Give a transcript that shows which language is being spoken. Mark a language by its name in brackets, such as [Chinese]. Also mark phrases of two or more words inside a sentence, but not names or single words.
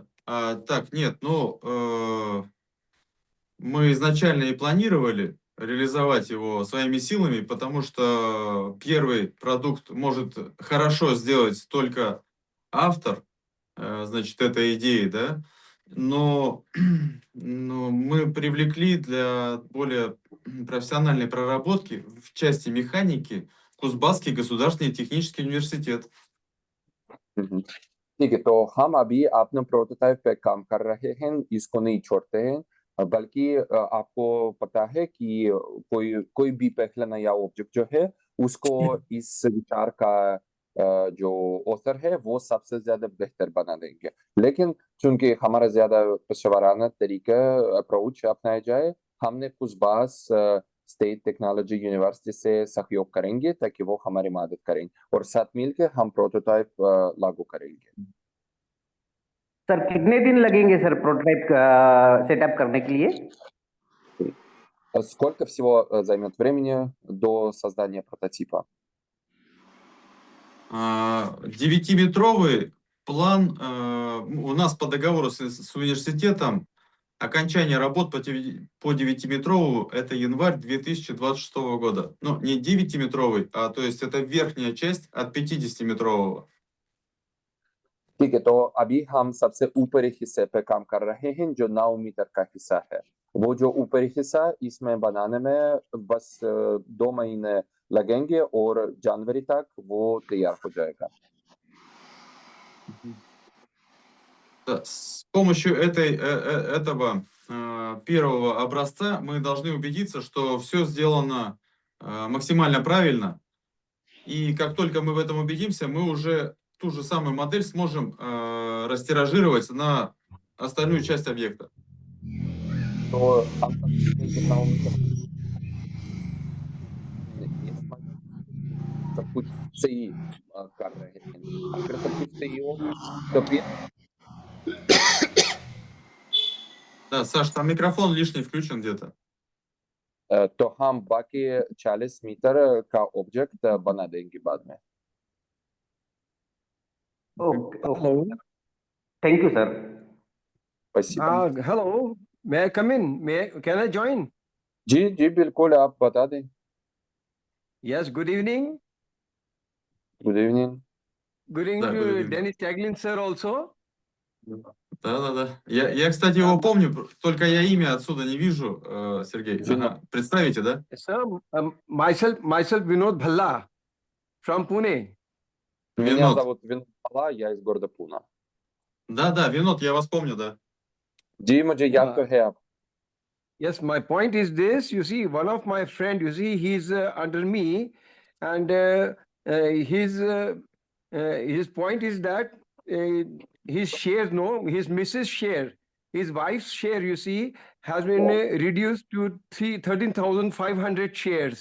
[Russian] Так, нет, ну, мы изначально и планировали реализовать его своими силами, потому что первый продукт может хорошо сделать только автор, значит, этой идеи, да, но, но мы привлекли для более профессиональной проработки в части механики Кузбасский государственный технический университет. हम्म। [Hindi] ठीक है, तो हम अभी अपने प्रोटोटाइप पे काम कर रहे हैं, इसको नहीं छोड़ते हैं, बल्कि आपको पता है कि कोई भी पहला नया ऑब्जेक्ट जो है उसको इस विचार का जो ऑथर है वो सबसे ज्यादा बेहतर बना देंगे। लेकिन चूंकि हमारा ज्यादा पेशेवराना तरीका अप्रोच अपनाया जाए, हमने कुछ [English] state technology university [Hindi] से सहयोग करेंगे ताकि वो हमारी मदद करें और साथ मिलकर हम प्रोटोटाइप लागू करेंगे। सर कितने दिन लगेंगे सर [English] prototype setup [Hindi] करने के लिए? [Russian] Сколько всего займет времени до создания прототипа? 9-метровый план у нас по договору с университетом. Окончание работ по 9-метровому это январь 2026 года. Ну, не 9-метровый, а то есть это верхняя часть от 50-метрового. [Hindi] ठीक है, तो अभी हम सबसे ऊपरी हिस्से पे काम कर रहे हैं जो 9 मीटर का हिस्सा है। वो जो ऊपरी हिस्सा इसमें बनाने में बस 2 महीने लगेंगे और जनवरी तक वो तैयार हो जाएगा। [Russian] Да, с помощью этого первого образца мы должны убедиться, что все сделано максимально правильно. И как только мы в этом убедимся, мы уже ту же самую модель сможем растиражировать на остальную часть объекта. [Hindi] तो हम सब 9 मीटर सब कुछ सही कर रहे हैं। अगर सब कुछ सही हो तो फिर [Russian] Да, Саш, там микрофон лишний включен где-то. [Hindi] तो हम बाकी 40 मीटर का ऑब्जेक्ट बना देंगे बाद में। ओके [English] Hello. thank you sir. [Russian] स्पasibo। [English] Hello. May I come in? Can I join? [Hindi] जी जी बिल्कुल, आप बता दें। [English] Yes. Good evening. Good evening. Good evening [Russian] Да, good [English] to evening. Dennis Taglin, sir, also. [Russian] Да. Я, кстати, его помню, только я имя отсюда не вижу, Сергей. Ага. Представите, да? [English] Sir, myself Vinod Bhalla from Pune. [Russian] Меня Винод. зовут Винод Бхалла, я из города Пуна। Да, Винод, я вас помню, да. [Hindi] जी मुझे याद तो है आप। [English] Yes, my point is this. You see, one of my friend, you see, he's under me, and his point is that his share, no, his Mrs. share, his wife's share, you see, has been reduced to 13,500 shares.